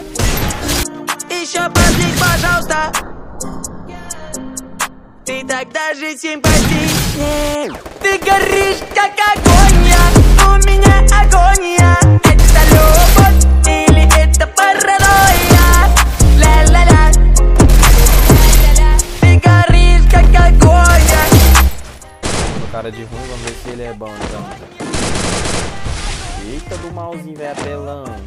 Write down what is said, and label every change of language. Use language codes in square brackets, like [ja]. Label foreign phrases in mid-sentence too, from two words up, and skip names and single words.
[ru] Еще позлись, пожалуйста. Ты тогда же симпатичнее. Ты горишь, как огонь, у меня агония. Это любовь или это паранойя? Ля-ля-ля. Ты горишь, как огонь. [pt] O cara de ruim, vamos ver se ele é bom então. Eita do malzinho, velho, apelão.